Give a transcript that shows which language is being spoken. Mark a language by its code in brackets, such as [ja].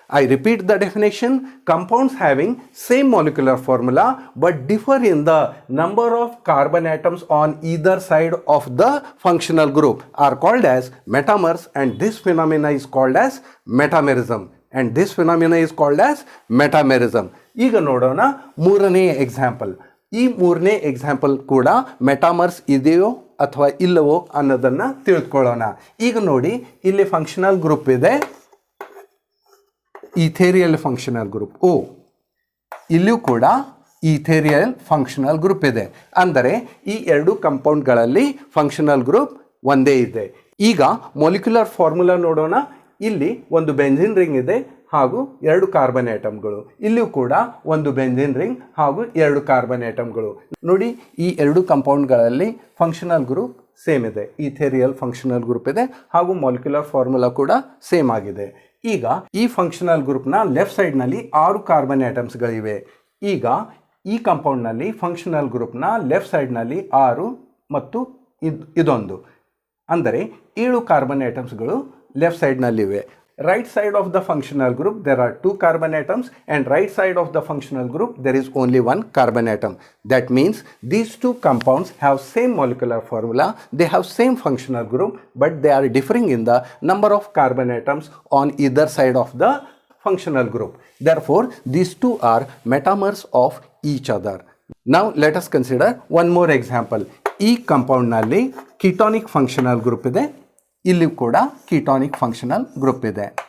[en] I repeat the definition: compounds having same molecular formula but differ in the number of carbon atoms on either side of the functional group are called as metamers, and this phenomena is called as metamerism. And this phenomena is called as metamerism. [kn] ಈಗ ನೋಡೋಣ ಮೂರನೇ example. ಈ ಮೂರನೇ example ಕೂಡ ಮೆಟಾಮರ್ಸ್ ಇದೆಯೋ ಅಥವಾ ಇಲ್ಲವೋ ಅನ್ನೋದನ್ನು ತಿಳಿದುಕೊಳ್ಳೋಣ. ಈಗ ನೋಡಿ ಇಲ್ಲಿ ಫಂಕ್ಷನಲ್ ಗ್ರೂಪ್ ಇದೆ, ಈಥೇರಿಯಲ್ ಫಂಕ್ಷನಲ್ ಗ್ರೂಪ್ ಓ. ಇಲ್ಲಿಯೂ ಕೂಡ ಈಥೇರಿಯಲ್ ಫಂಕ್ಷನಲ್ ಗ್ರೂಪ್ ಇದೆ. ಅಂದರೆ ಈ ಎರಡು ಕಂಪೌಂಡ್ಗಳಲ್ಲಿ ಫಂಕ್ಷನಲ್ ಗ್ರೂಪ್ ಒಂದೇ ಇದೆ. ಈಗ ಮೊಲಿಕ್ಯುಲರ್ ಫಾರ್ಮುಲಾ ನೋಡೋಣ. ಇಲ್ಲಿ ಒಂದು ಬೆಂಜಿನ್ ರಿಂಗ್ ಇದೆ ಹಾಗೂ ಎರಡು ಕಾರ್ಬನ್ ಆಟಮ್ಗಳು. ಇಲ್ಲಿಯೂ ಕೂಡ ಒಂದು ಬೆಂಜಿನ್ ರಿಂಗ್ ಹಾಗೂ ಎರಡು ಕಾರ್ಬನ್ ಆಟಮ್ಗಳು. ನೋಡಿ ಈ ಎರಡು ಕಂಪೌಂಡ್ಗಳಲ್ಲಿ ಫಂಕ್ಷನಲ್ ಗ್ರೂಪ್ ಸೇಮ್ ಇದೆ, ಈಥೇರಿಯಲ್ ಫಂಕ್ಷನಲ್ ಗ್ರೂಪ್ ಇದೆ ಹಾಗೂ ಮಾಲಿಕ್ಯುಲರ್ ಫಾರ್ಮುಲಾ ಕೂಡ ಸೇಮ್ ಆಗಿದೆ. ಈಗ ಈ ಫಂಕ್ಷನಲ್ ಗ್ರೂಪ್ನ ಲೆಫ್ಟ್ ಸೈಡ್ನಲ್ಲಿ 6 ಕಾರ್ಬನ್ ಆಟಮ್ಸ್ಗಳಿವೆ. ಈಗ ಈ ಕಂಪೌಂಡ್ನಲ್ಲಿ ಫಂಕ್ಷನಲ್ ಗ್ರೂಪ್ನ ಲೆಫ್ಟ್ ಸೈಡ್ನಲ್ಲಿ 6 ಮತ್ತು ಇದೊಂದು, ಅಂದರೆ 7 carbon ಆಟಮ್ಸ್ಗಳು left ಸೈಡ್ನಲ್ಲಿವೆ. [en] Right side of the functional group there are 2 carbon atoms, and right side of the functional group there is only 1 carbon atom. That means these two compounds have same molecular formula, they have same functional group, but they are differing in the number of carbon atoms on either side of the functional group. Therefore these two are metamers of each other. Now let us consider one more example. [kn] ಈ compound ನಲ್ಲಿ [en] ketonic functional group [kn] ಇದೆ, ಇಲ್ಲಿ ಕೂಡ ಕೀಟಾನಿಕ್ functional group ಇದೆ.